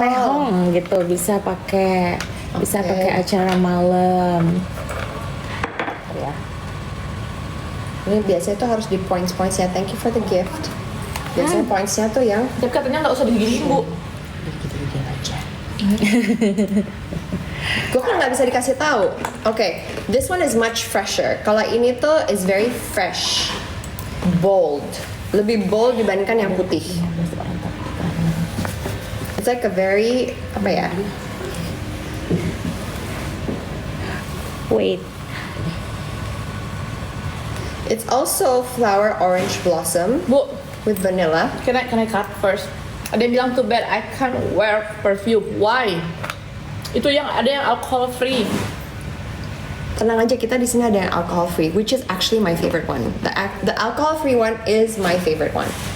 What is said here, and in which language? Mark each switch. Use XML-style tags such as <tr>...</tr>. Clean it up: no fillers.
<id>mehong gitu bisa pakai acara malam. Ya. Ini biasanya tuh harus di points ya.</id> <en>Thank you for the gift.</en> <id>Biasanya pointsnya tuh yang Tapi katanya nggak usah digigit Bu. gitu-gitu aja. Gue kan nggak bisa dikasih tahu.</id> <en>Oke, this one is much fresher.</en> <id>Kalau ini tuh</id> <en>is very fresh, bold,</en> <id>lebih bold dibandingkan yang putih.</id> <en>It's like a very</en> <id>apa ya?</id> <en>Wait. It's also flower orange blossom</en> <id>Bu,</id> <en>with vanilla. can I cut first?</en> <id>Ada yang bilang</id> <en>too bad I can't wear perfume. Why?</en> <id>Itu yang ada yang alcohol free. Tenang aja, kita di sini ada yang alcohol free,</id> <en>which is actually my favorite one. The alcohol free one is my favorite one.</en>